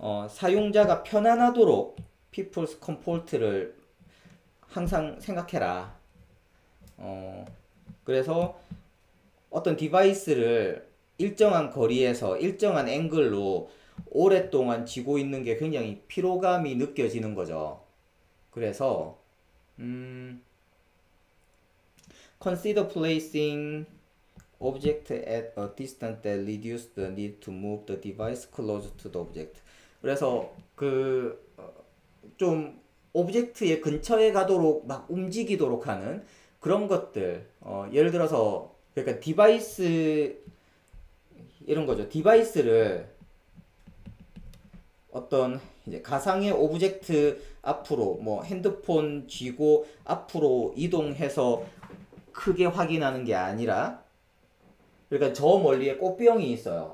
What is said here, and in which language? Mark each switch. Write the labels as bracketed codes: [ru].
[ko] 사용자가 편안하도록 People's Comfort를 항상 생각해라. 그래서 어떤 디바이스를 일정한 거리에서 일정한 앵글로 오랫동안 쥐고 있는 게 굉장히 피로감이 느껴지는 거죠. 그래서 [en] consider placing object at a distance that reduce the need to move the device close to the object. [ko] 그래서 좀 오브젝트의 근처에 가도록 막 움직이도록 하는 그런 것들, 예를 들어서 그러니까 디바이스 이런 거죠. 디바이스를 어떤 이제 가상의 오브젝트 앞으로 뭐 핸드폰 쥐고 앞으로 이동해서 크게 확인하는 게 아니라, 그러니까 저 멀리에 꽃병이 있어요.